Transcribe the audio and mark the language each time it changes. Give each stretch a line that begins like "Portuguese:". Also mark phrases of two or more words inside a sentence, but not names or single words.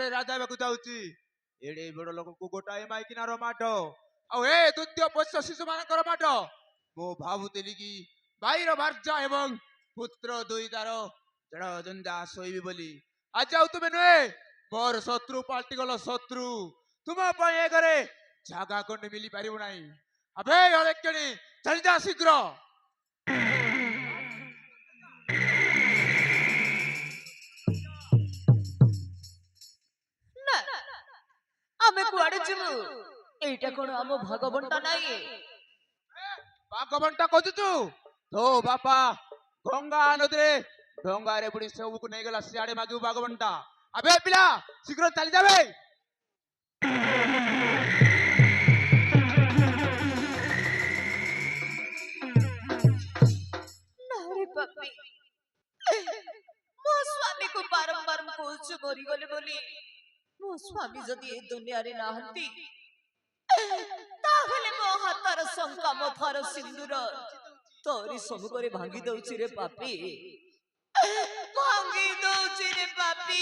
Odia: ରାଜା ହେବାକୁ ଯାଉଛି ଏଡେ ବଡ ଲୋକଙ୍କୁ ଗୋଟାଏ ମାଇକିନାର ମାଡ ଆଉ ଏ ଦ୍ୱିତୀୟ ପୋଷ୍ୟ ଶିଶୁ ମାନଙ୍କର ମାଡ ମୁଁ ଭାବୁଥିଲି କି ଭାଇର ଭାର୍ଯ୍ୟା ଏବଂ ପୁତ୍ର ଦୁଇ ତାର ଜଣ ଜଞ୍ଜା ଶୋଇବି ବୋଲି ଆଜି ଆଉ ତୁମେ ନୁହେଁ ମୋର ଶତ୍ରୁ ପାଲଟିଗଲ ଶତ୍ରୁ ତୁମ ପାଇଁ ଏ ଘରେ ଜାଗା ଖଣ୍ଡେ ମିଳି ପାରିବ ନାହିଁ ଆବେ ଅଳେକେଣି ଚାଲିଯା ଶୀଘ୍ର
Bangla: না আমি কুয়াড়ে যাবো এইটা কোন আম ভাগবন্টা নাই
Odia: ଭାଗବଣ୍ଟା ଖୋଜୁଛୁ ତୋ ବାପା ଗଙ୍ଗା ନଦୀରେ ଡଙ୍ଗାରେ ବୁଡି ସବୁକୁ ନେଇଗଲା ସିଆଡେ ମାଗିବୁ ଭାଗବଣ୍ଟା ଆବେ ପିଲା ଶୀଘ୍ର ଚାଲି ଯାବେ ନାରେ ପାପି ମୋ ସ୍ୱାମୀକୁ ବାରମ୍ବାର ମୁଁ କହୁଛୁ ମରିଗଲେ ବୋଲି ମୋ ସ୍ୱାମୀ ଯଦି ଏ ଦୁନିଆରେ ନାହାନ୍ତି ତାହେଲେ ମୋ ହାତର ଶଙ୍ଖା ମୋ ଥାର ସିନ୍ଦୁର ତୋରି ସମ୍ମୁଖରେ ଭାଙ୍ଗି ଦଉଛି ରେ ପାପି ଭାଙ୍ଗି ଦଉଛି ରେ ପାପି